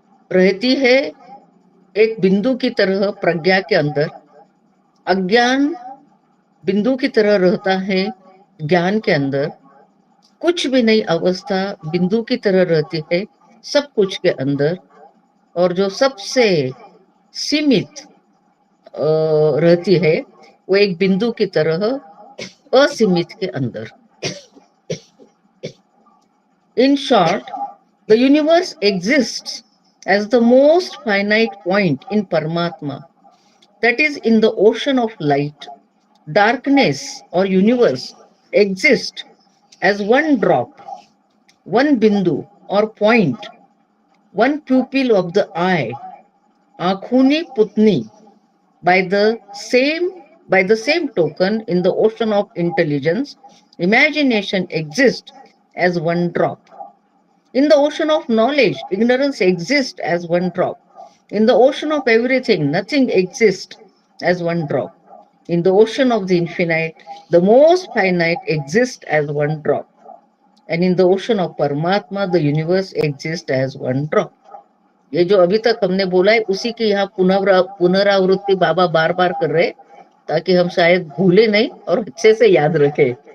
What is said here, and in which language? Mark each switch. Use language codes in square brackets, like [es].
[hi] रहती है एक बिंदु की तरह प्रज्ञा के अंदर, अज्ञान बिंदु की तरह रहता है ज्ञान के अंदर, कुछ भी नहीं अवस्था बिंदु की तरह रहती है सब कुछ के अंदर, और जो सबसे सीमित रहती है वो एक बिंदु की तरह असीमित के अंदर। [en] In short, the universe exists as the most finite point in Paramatma, that is, in the ocean of light. Darkness or universe exists as one drop, one bindu or point, one pupil of the eye, Akhuni Putni. By the same token, in the ocean of intelligence, imagination exists as one drop. In the ocean of knowledge, ignorance exists as one drop. In the ocean of everything, nothing exists as one drop. In the ocean of the infinite, the most finite exists as one drop. And in the ocean of Paramatma, the universe exists as one drop. [hi] ये जो अभी तक हमने बोला है उसी की यहाँ पुनरावृत्ति बाबा बार बार कर रहे, ताकि हम शायद भूले नहीं और अच्छे से याद रखें।